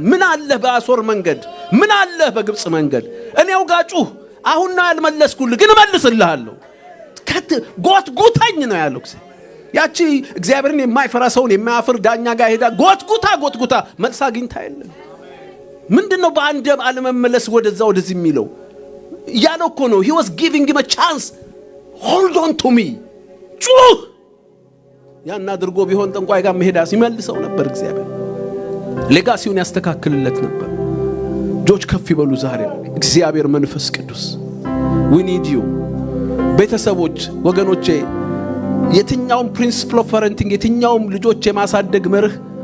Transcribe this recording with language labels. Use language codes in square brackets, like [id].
[am] ምን አለህ በአሦር መንገድ? ምን አለህ በግብጽ መንገድ? እኔው ጋር ጩህ። አሁን ነው ያልመለስኩልህ፣ ግን እመልስልሃለሁ። ጎትጉተኝ ነው ያለው። ያቺ እግዚአብሔርን የማይፈራ ሰውን የማያፍር ዳኛ ጋር ሄዳ ጎትጉታ መልስ አግኝታ የለም። ምንድነው በአንድ አለመመለስ ወደዛ ወደዚህ የሚለው? ያለው እኮ ነው። [en] he was giving him a chance. hold on to me። [am] ጩህ። ያን አድርጎ ቢሆን ጠንቋይ ጋር መሄዳ ሲመልሰው ነበር። እግዚአብሔር ሌጋሲውን ያስተካክልለት ነበር። እጆች ከፍ ይበሉ። ዛሬ እግዚአብሔር መንፈስ ቅዱስ [en] we need you። [am] ቤተሰቦች፣ ወገኖቼ፣ የትኛውም ፕሪንሲፕል ኦፍ ፓረንቲንግ፣ የትኛውም ልጆች የማሳደግ መርህ